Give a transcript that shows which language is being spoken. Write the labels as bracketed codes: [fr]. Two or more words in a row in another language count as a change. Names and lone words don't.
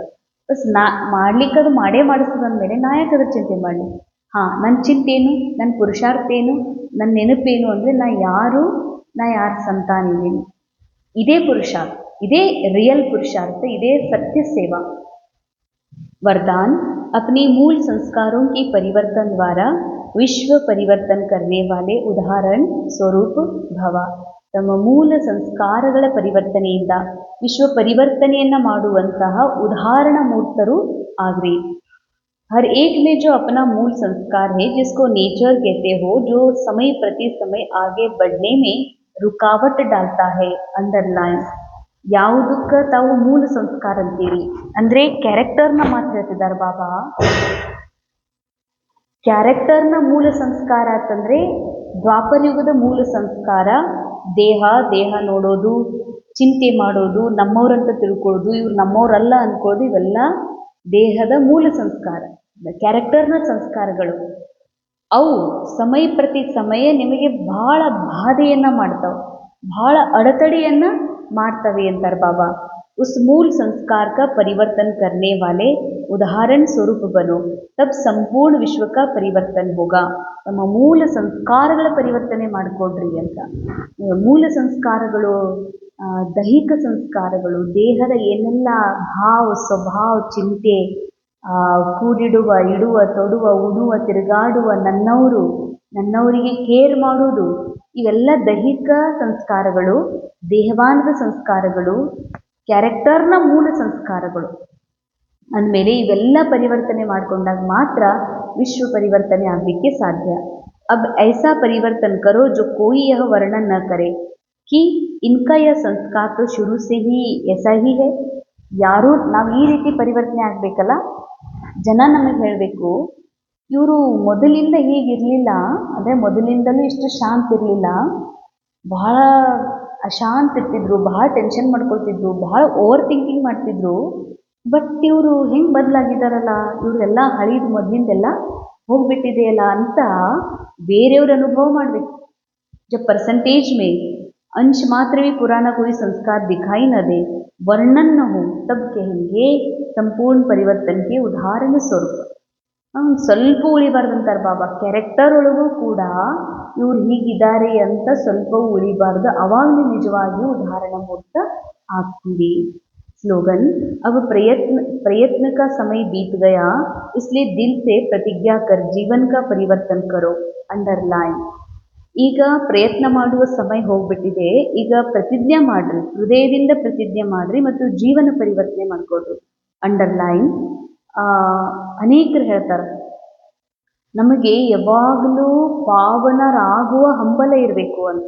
[kn] ಬಸ್ ಮಾಡ್ಲಿಕ್ಕೆ ಅದು ಮಾಡೇ ಮಾಡಿಸ್ತದೆ ಅಂದಮೇಲೆ ನಾ ಯಾಕೆ ಅದ್ರ ಚಿಂತೆ ಮಾಡಲಿ? ಹಾಂ, ನನ್ನ ಚಿಂತೆ ಏನು, ನನ್ನ ಪುರುಷಾರ್ಥ ಏನು, ನನ್ನ ನೆನಪೇನು ಅಂದರೆ ನಾ ಯಾರ ಸಂತಾನ ಇದ್ದೀನಿ. ಇದೇ ಪುರುಷಾರ್ಥ, ಇದೇ ರಿಯಲ್ ಪುರುಷಾರ್ಥ, ಇದೇ ಸತ್ಯ ಸೇವಾ. [hi] वरदान अपने मूल संस्कारों के परिवर्तन द्वारा विश्व परिवर्तन करने वाले उदाहरण स्वरूप भव. [kn] ತಮ್ಮ ಮೂಲ ಸಂಸ್ಕಾರಗಳ ಪರಿವರ್ತನೆಯಿಂದ ವಿಶ್ವ ಪರಿವರ್ತನೆಯನ್ನು ಮಾಡುವಂತಹ ಉದಾಹರಣ ಮೂರ್ತರು ಆಗ್ರಿ. [hi] हर एक में जो अपना मूल संस्कार है, जिसको नेचर कहते हो, जो समय प्रति समय आगे बढ़ने में रुकावट डालता है. अंडरलाइन, [kn] ಯಾವುದಕ್ಕೆ ತಾವು ಮೂಲ ಸಂಸ್ಕಾರ ಅಂತೀರಿ ಅಂದರೆ ಕ್ಯಾರೆಕ್ಟರ್ನ ಮಾತ್ರ ಹೇಳ್ತಿದ್ದಾರೆ ಬಾಬಾ. ಕ್ಯಾರೆಕ್ಟರ್ನ ಮೂಲ ಸಂಸ್ಕಾರ ಅಂತಂದರೆ ದ್ವಾಪರ ಯುಗದ ಮೂಲ ಸಂಸ್ಕಾರ ದೇಹ ನೋಡೋದು, ಚಿಂತೆ ಮಾಡೋದು, ನಮ್ಮವ್ರಂತ ತಿಳ್ಕೊಳ್ಳೋದು, ಇವ್ರು ನಮ್ಮವರಲ್ಲ ಅಂದ್ಕೊಳ್ಳೋದು, ಇವೆಲ್ಲ ದೇಹದ ಮೂಲ ಸಂಸ್ಕಾರ, ಕ್ಯಾರೆಕ್ಟರ್ನ ಸಂಸ್ಕಾರಗಳು. ಅವು ಸಮಯ ಪ್ರತಿ ಸಮಯ ನಿಮಗೆ ಬಹಳ ಬಾಧೆಯನ್ನು ಮಾಡ್ತಾವೆ, ಬಹಳ ಅಡೆತಡೆಯನ್ನು ಮಾಡ್ತವೆ ಅಂತಾರೆ ಬಾಬಾ. [hi] उस मूल संस्कार का परिवर्तन करने वाले उदाहरण स्वरूप बनो, तब संपूर्ण विश्व का परिवर्तन होगा. [kn] ನಮ್ಮ ಮೂಲ ಸಂಸ್ಕಾರಗಳ ಪರಿವರ್ತನೆ ಮಾಡಿಕೊಡ್ರಿ ಅಂತ. ಮೂಲ ಸಂಸ್ಕಾರಗಳು ದೈಹಿಕ ಸಂಸ್ಕಾರಗಳು, ದೇಹದ ಏನೆಲ್ಲ ಭಾವ, ಸ್ವಭಾವ, ಚಿಂತೆ, ಕೂಡಿಡುವ, ಇಡುವ, ತೊಡುವ, ಉಡುವ, ತಿರುಗಾಡುವ, ನನ್ನವರಿಗೆ ಕೇರ್ ಮಾಡುವುದು, ಇವೆಲ್ಲ ದೈಹಿಕ ಸಂಸ್ಕಾರಗಳು, ದೇಹವಾನದ ಸಂಸ್ಕಾರಗಳು, ಕ್ಯಾರೆಕ್ಟರ್ನ ಮೂಲ ಸಂಸ್ಕಾರಗಳು. ಅಂದಮೇಲೆ ಇವೆಲ್ಲ ಪರಿವರ್ತನೆ ಮಾಡಿಕೊಂಡಾಗ ಮಾತ್ರ ವಿಶ್ವ ಪರಿವರ್ತನೆ ಆಗಲಿಕ್ಕೆ ಸಾಧ್ಯ. [hi] अब ऐसा परिवर्तन करो जो कोई यह वर्णन न करे कि इनका यह संस्कार तो शुरू से ही ऐसा ही है. [kn] ಯಾರು ನಾವು ಈ ರೀತಿ ಪರಿವರ್ತನೆ ಆಗಬೇಕಲ್ಲ, ಜನ ನಮಗೆ ಹೇಳಬೇಕು ಇವರು ಮೊದಲಿಂದ ಹೀಗಿರಲಿಲ್ಲ, ಅಂದರೆ ಮೊದಲಿಂದಲೂ ಇಷ್ಟು ಶಾಂತ ಇರಲಿಲ್ಲ, ಬಹಳ ಅಶಾಂತ ಇರ್ತಿದ್ರು, ಬಹಳ ಟೆನ್ಷನ್ ಮಾಡ್ಕೊಳ್ತಿದ್ರು, ಬಹಳ [en] over thinking [kn] ಮಾಡ್ತಿದ್ರು. ಬಟ್ ಇವರು ಹೆಂಗೆ ಬದಲಾಗಿದ್ದಾರಲ್ಲ, ಇವರೆಲ್ಲ ಹಳಿದು ಮೊದಲಿಂದೆಲ್ಲ ಹೋಗ್ಬಿಟ್ಟಿದೆಯಲ್ಲ ಅಂತ ಬೇರೆಯವ್ರ ಅನುಭವ ಮಾಡಬೇಕು. [hi] जब परसेंटेज में अंश मात्र भी पुराना कोई संस्कार दिखाई न दे, वर्णन न हो, तब कहेंगे संपूर्ण परिवर्तन के उदाहरण स्वरूप. [kn] ಸ್ವಲ್ಪ ಉಳಿಬಾರ್ದಂತಾರೆ ಬಾಬಾ. ಕ್ಯಾರೆಕ್ಟರ್ ಒಳಗೂ ಕೂಡ ಇವ್ರು ಹೀಗಿದ್ದಾರೆ ಅಂತ ಸ್ವಲ್ಪವೂ ಉಳಿಬಾರ್ದು. ಅವಾಗ ನೀವು ನಿಜವಾಗಿಯೂ ಉದಾಹರಣೆ ಮೂರ್ತ ಆಗ್ತೀವಿ. [hi] स्लोगन, अब प्रयत्न का समय बीत गया, इसलिए दिल से प्रतिज्ञा कर जीवन का परिवर्तन करो. अंडरलाइन. [kn] ಈಗ ಪ್ರಯತ್ನ ಮಾಡುವ ಸಮಯ ಹೋಗ್ಬಿಟ್ಟಿದೆ. ಈಗ ಪ್ರತಿಜ್ಞೆ ಮಾಡ್ರಿ, ಹೃದಯದಿಂದ ಪ್ರತಿಜ್ಞೆ ಮಾಡ್ರಿ ಮತ್ತು ಜೀವನ ಪರಿವರ್ತನೆ ಮಾಡ್ಕೊಡ್ರಿ. ಅಂಡರ್ಲೈನ್. ಅನೇಕರು ಹೇಳ್ತಾರೆ ನಮಗೆ ಯಾವಾಗಲೂ ಪಾವನರಾಗುವ ಹಂಬಲ ಇರಬೇಕು ಅಂತ.